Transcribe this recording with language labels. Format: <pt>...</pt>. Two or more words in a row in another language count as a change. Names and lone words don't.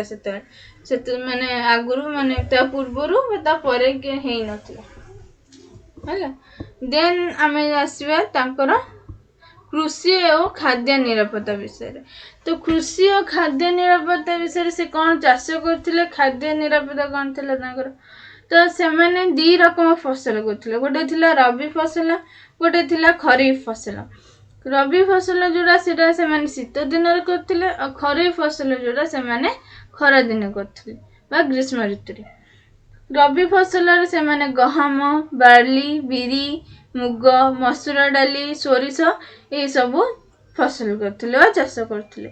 <or>ସେତେବେଳେ ମାନେ ଆଗରୁ, ମାନେ ତା ପୂର୍ବରୁ ବା ତା ପରେ ହେଇନଥିଲା ହେଲା। ଦେନ୍ ଆମେ ଆସିବା ତାଙ୍କର କୃଷି ଓ ଖାଦ୍ୟ ନିରାପତ୍ତା ବିଷୟରେ। ତ କୃଷି ଓ ଖାଦ୍ୟ ନିରାପତ୍ତା ବିଷୟରେ ସେ କ'ଣ ଚାଷ କରୁଥିଲେ, ଖାଦ୍ୟ ନିରାପତ୍ତା କ'ଣ ଥିଲା ତାଙ୍କର। ତ ସେମାନେ ଦି ରକମ ଫସଲ କରୁଥିଲେ, ଗୋଟେ ଥିଲା ରବି ଫସଲ, ଗୋଟେ ଥିଲା ଖରିଫ ଫସଲ। ରବି ଫସଲ ଯେଉଁଟା ସେଟା ସେମାନେ ଶୀତ ଦିନ କରୁଥିଲେ, ଆଉ ଖରିଫ ଫସଲ ଯେଉଁଟା ସେମାନେ ଖରା ଦିନ କରୁଥିଲେ ବା ଗ୍ରୀଷ୍ମ ଋତୁରେ। ରବି ଫସଲ ସେ ମାନେ ଗହମ, ବାର୍ଲି, ବିରି, ମୁଗ, ମସୁର ଡାଲି, ସୋରିଷ ଏ ସବୁ ଫସଲ କରୁଥିଲେ ଚାଷ କରୁଥିଲେ।</or>